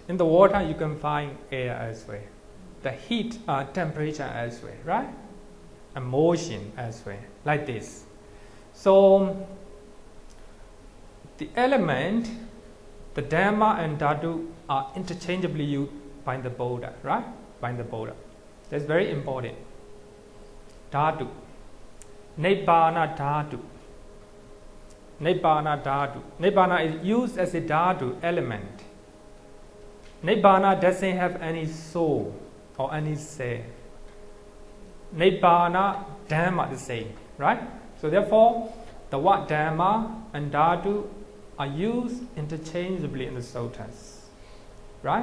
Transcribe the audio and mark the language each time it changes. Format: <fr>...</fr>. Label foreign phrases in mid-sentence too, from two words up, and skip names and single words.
<en>In the water, you can find air as well. The heat, temperature as well, right? And motion as well, like this. So, the element, the Dhamma and Dhatu are interchangeably used by the Buddha, right? By the Buddha. That's very important. Dhatu.</en> <pi>Nibbana Dhatu. Nibbana Dhatu.</pi> <en>Nibbana is used as a Dhatu element. Nibbana doesn't have any soul or any self. Nibbana, Dhamma the same, right? So therefore, the word Dhamma and Dhatu are used interchangeably in the Suttas, right?</en>